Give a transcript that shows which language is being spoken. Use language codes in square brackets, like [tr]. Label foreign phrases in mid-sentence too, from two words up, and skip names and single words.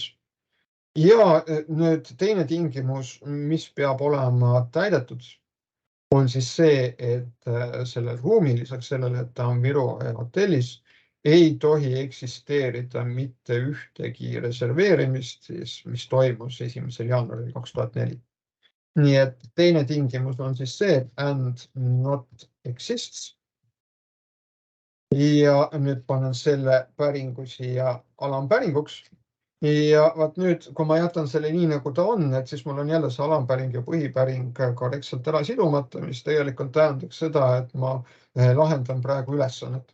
[et] Ja nüüd teine tingimus, mis peab olema täidetud, on siis see, et sellel ruumil lisaks sellele, et ta on Viru hotellis, ei tohi eksisteerida mitte ühtegi reserveerimist, mis toimus 1. jaanuaril 2004. Nii et teine tingimus on siis see, [en] and not exists. [et] Ja nüüd panen selle päringu siia alampäringuks. Ja vaat nüüd, kui ma jätan selle nii, nagu ta on, et siis mul on jälle see alampäring ja põhipäring korrektselt ära sidumata, mis tegelikult tähendaks seda, et ma lahendan praegu ülesannet.